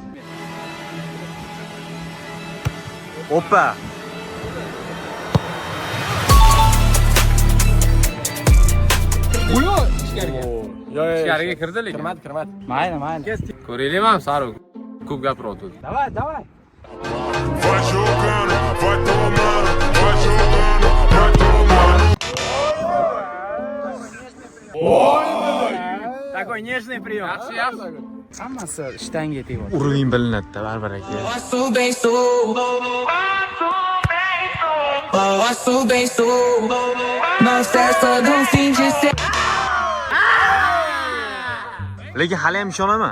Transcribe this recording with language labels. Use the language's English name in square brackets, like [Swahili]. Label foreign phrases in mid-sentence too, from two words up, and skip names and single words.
[Uzbek] Oppa. Ichkariga kirdi lekin. Kirmadi. Mayli. Ko'raylikmi ham Saruk? Ko'p gapiryapti. [Russian] Давай. [Portuguese] Vai jogando, vai tomando, vai jogando, vai tomando. [Russian] Такой нежный прием. [Uzbek] Yaxshi. Hammasi ishtonga tegadi. Uruling bilinadi-da baribir aka. Lekin hali ham ishonaman.